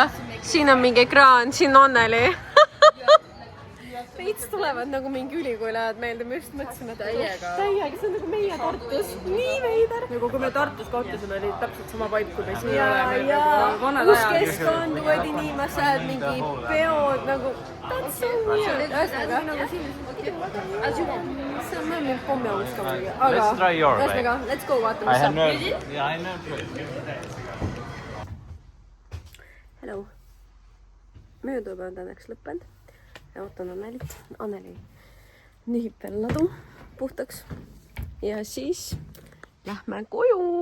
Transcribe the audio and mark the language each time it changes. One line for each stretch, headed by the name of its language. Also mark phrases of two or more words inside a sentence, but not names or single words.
Estonian: Siin on mingi ekraan, siin on Anneli. Veits tulevad nagu mingi ülikooliajad meelde, me just mõtlesime, et täiega, see on nagu meie Tartus, nii veider. Nagu kui me Tartus kohtusime, oli täpselt sama vibe, kui me siin oleme. Ja uus keskkond, uued inimesed, mingi peod, nagu
English: that's so weird.
Estonian: Ühesõnaga, see on meil mingi pommiaus ka muidugi, aga ühesõnaga,
English: let's go,
Estonian: vaatame, mis saab. Hello. Meie tööpäev on tänaks lõppenud. Ja ootan Annelit. Anneli nühib veel ladu puhtaks. Ja siis lähme koju.